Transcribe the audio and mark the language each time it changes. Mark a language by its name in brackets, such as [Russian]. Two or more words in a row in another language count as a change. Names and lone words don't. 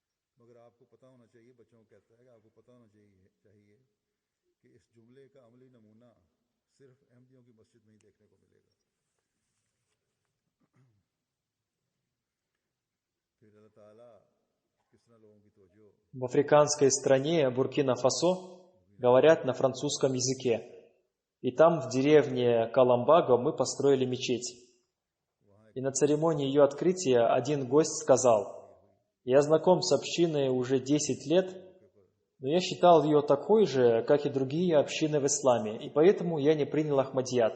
[Urdu] مگر آپ کو پتا ہونا چاہیے، بچوں کو کہتا ہے کہ آپ کو پتا ہونا چاہیے کہ اس جملے کا عملی نمونہ صرف احمدیوں کی مسجد میں ہی دیکھنے کو ملے گا. پھر اللہ تعالیٰ کس طرح لوگوں کی توجہ [Russian] В африканской стране Буркина-Фасо говорят на французском языке. И там, в деревне Каламбаго, мы построили мечеть. И на церемонии ее открытия один гость сказал: «Я знаком с общиной уже 10 лет, но я считал ее такой же, как и другие общины в исламе, и поэтому я не принял Ахмадият.